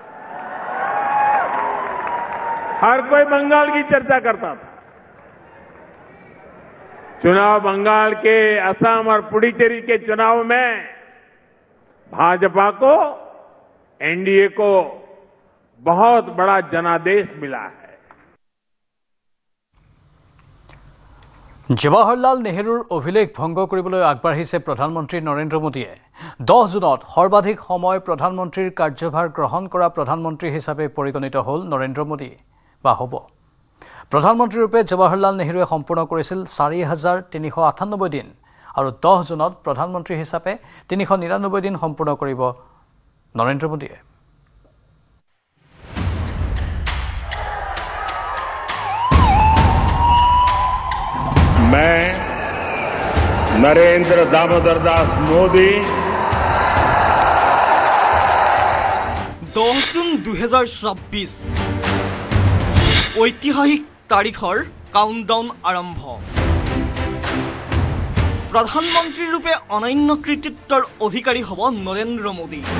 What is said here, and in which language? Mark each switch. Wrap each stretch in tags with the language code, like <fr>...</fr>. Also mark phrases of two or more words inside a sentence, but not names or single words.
<hi>हर कोई बंगाल की चर्चा करता था चुनाव बंगाल के असम और पुडुचेरी के चुनाव में भाजपा को एनडीए को बहुत बड़ा जनादेश मिला है</hi> <as>জৱাহৰলাল নেহৰুৰ অভিলেখ ভংগ কৰিবলৈ আগবাঢ়িছে প্ৰধানমন্ত্ৰী নৰেন্দ্ৰ মোদীয়ে 10 জুনত সৰ্বাধিক সময় প্ৰধানমন্ত্ৰীৰ কাৰ্যভাৰ গ্ৰহণ কৰা প্ৰধানমন্ত্ৰী হিচাপে পৰিগণিত হ'ল নৰেন্দ্ৰ মোদী বা হ'ব প্ৰধানমন্ত্ৰী ৰূপে জৱাহৰলাল নেহৰুৱে সম্পূৰ্ণ কৰিছিল 4398 দিন আৰু 10 জুনত প্ৰধানমন্ত্ৰী হিচাপে 399 দিন সম্পূৰ্ণ কৰিব নৰেন্দ্ৰ মোদীয়ে</as> <hi>मैं नरेंद्र दामोदर दास मोदी</hi> <as>10 জুন 2026 ঐতিহাসিক তাৰিখৰ কাউণ্টডাউন আৰম্ভ প্ৰধানমন্ত্ৰী ৰূপে অনন্য কৃতিত্বৰ অধিকাৰী হ'ব নৰেন্দ্ৰ মোদী।</as>